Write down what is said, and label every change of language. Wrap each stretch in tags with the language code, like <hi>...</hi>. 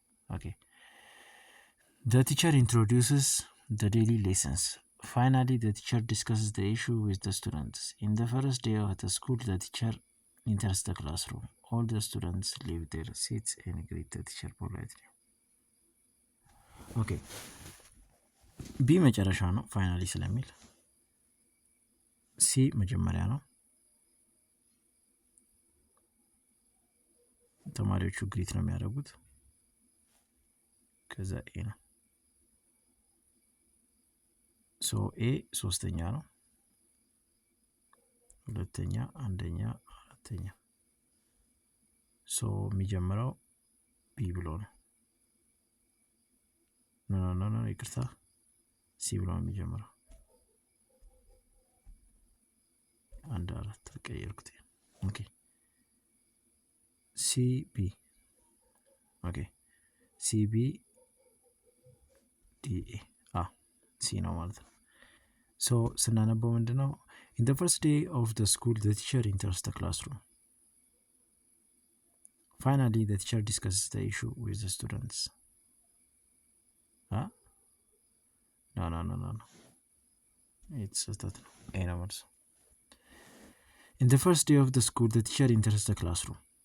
<en>Okay. The teacher introduces the daily lessons. Finally, the teacher discusses the issue with the students. In the first day of the school, the teacher enters the classroom. All the students leave their seats and greet the teacher politely. Okay.</en> <am>B መጨረሻ ነው ፋይናሊ ስለሚል ሲ መጀመሪያ ነው። ተማሪዎቹ ግሪት ነው የሚያደርጉት። ከዛ ኤ ነው። ሶ ኤ ሶስተኛ ነው። ሁለተኛ፣ አንደኛ፣ አራተኛ። ሶ የሚጀምረው ቢ ብሎ ነው። ኖ ይቅርታ፣ ሲ ብሎ ነው የሚጀምረው። አንድ አራት ቀየርኩት። ኦኬ ሲ ቢ ኦኬ ሲ ቢ ዲ ኤ ሲ ነው ማለት ነው። ሶ ስናነበው ምንድን ነው?</am> <en>In the first day of the school, the teacher enters the classroom. Finally, the teacher discusses the issue with the students. No.</en> <am>የተሳሳተ ነው። ኤ ነው መልሱ።</am> <en>In the first day of the school, the teacher enters the classroom.</en>